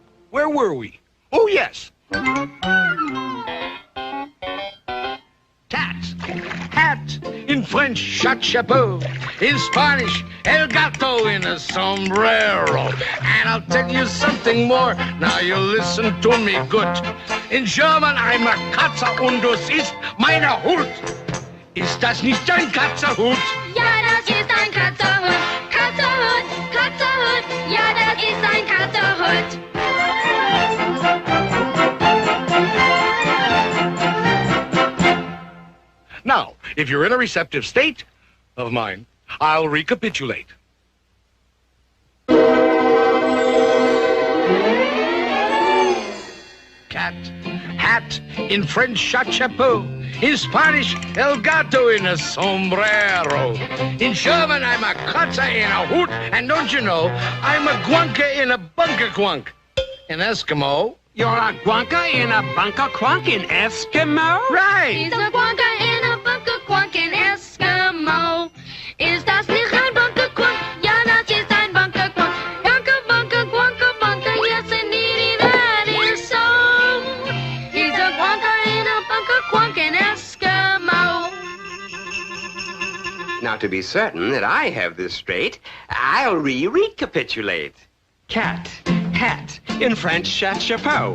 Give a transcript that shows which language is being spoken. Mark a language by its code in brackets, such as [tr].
[en] Where were we? Oh, yes. Cat, hat, in French, chapeau. In Spanish, el gato in a sombrero. And I'll tell you something more. Now you listen to me good. In German, I'm a [de] Katze und das ist meine Hut. Ist das nicht ein Katzerhut? Ja, das ist ein Katzerhut. Katzerhut, Katzerhut. Ja, das ist ein Katzerhut. [en] Now, if you're in a receptive state of mind, I'll recapitulate. Cat, hat, in French, chapeau. In Spanish, el gato in a sombrero. In German, I'm a Katze in a hoot. And don't you know, I'm a guanka in a bunker quunk. In Eskimo, you're a guanka in a bunker quunk in Eskimo? Right. He's a guanka in a bunker quunk in Eskimo. [de] Is das nicht ein bunker quunk? Ja, das ist ein bunker quunk. [en] Bunker, bunker, guanka, bunker. Yes, indeed, that is so. He's a guanka in a bunker quunk in Eskimo. Now, to be certain that I have this straight, I'll recapitulate. Cat, hat. In French, chapeau.